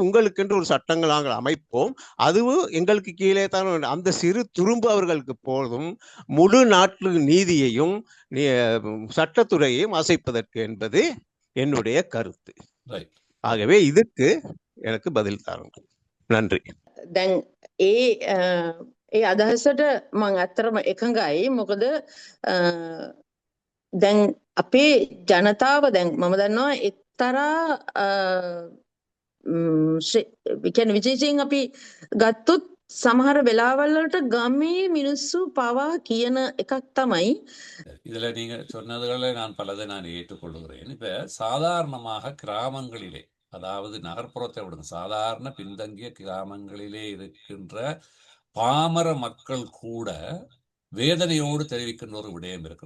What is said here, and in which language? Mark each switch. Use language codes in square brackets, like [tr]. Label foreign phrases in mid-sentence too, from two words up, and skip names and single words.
[ta] உங்களுக்கென்று ஒரு சட்டங்கள் நாங்கள் அமைப்போம், அதுவும் எங்களுக்கு கீழே தான். அந்த சிறு துரும்பு அவர்களுக்கு போதும் முழு நாட்டு நீதியையும் சட்டத்துறையையும் அசைப்பதற்கு என்பது என்னுடைய கருத்து. ஆகவே இதுக்கு எனக்கு பதில் தாருங்கள். நன்றி. [si] දැන් ඒ අදහසට මම අත්‍තරම එකඟයි. මොකද දැන් අපේ ජනතාව දැන් මම දන්නවා එක්තරා කියන්නේ විශේෂයෙන් අපි ගත්තොත් සමහර වෙලාවල් වලට ගමේ මිනිස්සු පවා කියන එකක් තමයි. [ta] இதுல நீங்க சொன்னதுகளை பலதை நான் ஏற்றுக்கொள்கிறேன். இப்ப சாதாரணமாக கிராமங்களிலே, அதாவது நகர்ப்புறத்தை விடுங்க, சாதாரண பின்தங்கிய கிராமங்களிலே இருக்கின்ற பாமர மக்கள் கூட வேதனையோடு தெரிவிக்கின்ற ஒரு விடயம் இருக்கிறது.